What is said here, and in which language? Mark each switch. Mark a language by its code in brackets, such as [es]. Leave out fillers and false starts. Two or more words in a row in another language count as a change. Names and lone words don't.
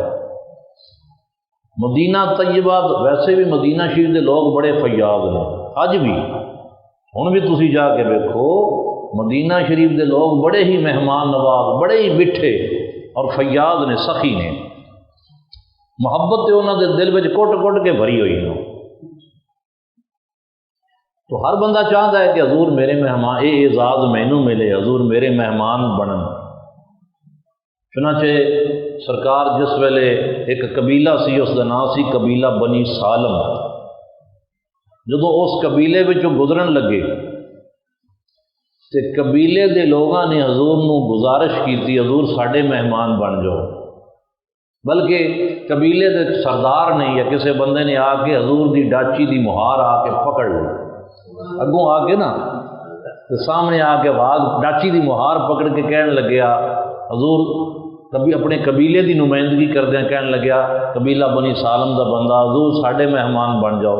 [pa] مدینہ طیبہ ویسے بھی مدینہ شریف دے لوگ بڑے فیاض ہیں، اج بھی، ہن بھی تسی جا کے دیکھو مدینہ شریف دے لوگ بڑے ہی مہمان نواز، بڑے ہی میٹھے اور فیاض نے، سخی نے، محبت تے انہاں دے دل وچ کٹ کٹ کے بھری ہوئی ہے۔ [ur] تو ہر بندہ چاہتا ہے کہ حضور میرے مہمان، [pa] اے اعزاز مینوں ملے، حضور میرے مہمان بنن۔ چنانچہ سرکار جس ویلے ایک قبیلہ سی، اس دا نام سی قبیلہ بنی سالم، جدوں اس قبیلے وچوں گزرن لگے تے قبیلے دے لوگاں نے حضور نو گزارش کی تھی حضور ساڈے مہمان بن جاؤ، بلکہ قبیلے دے سردار نے یا کسی بندے نے آ کے حضور دی ڈاچی دی مہار آ کے پکڑ لی، اگوں آ کے نا تے سامنے آ کے ڈاچی دی مہار پکڑ کے کہنے لگیا، حضور کبھی اپنے قبیلے دی نمائندگی کردیاں کہنے لگیا قبیلہ بنی سالم دا بندہ، حضور ساڈے مہمان بن جاؤ۔